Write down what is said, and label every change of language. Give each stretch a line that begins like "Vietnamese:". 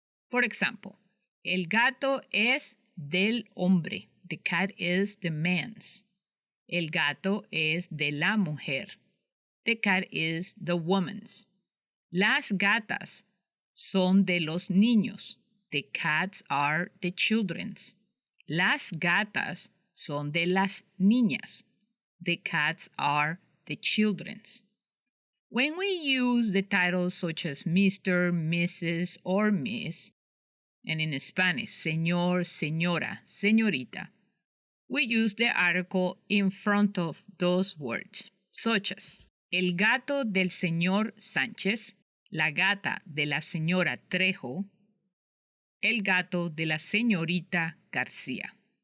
English: For example,
Spanish: el gato es del hombre.
English: The cat is the man's.
Spanish: El gato es de la mujer.
English: The cat is the woman's.
Spanish: Las gatas son de los niños.
English: The cats are the children's.
Spanish: Las gatas son de las niñas.
English: The cats are the children's. When we use the titles such as Mr., Mrs., or Miss, and in Spanish, señor, señora, señorita, we use the article in front of those words, such as
Spanish: el gato del señor Sánchez, la gata de la señora Trejo, el gato de la señorita García.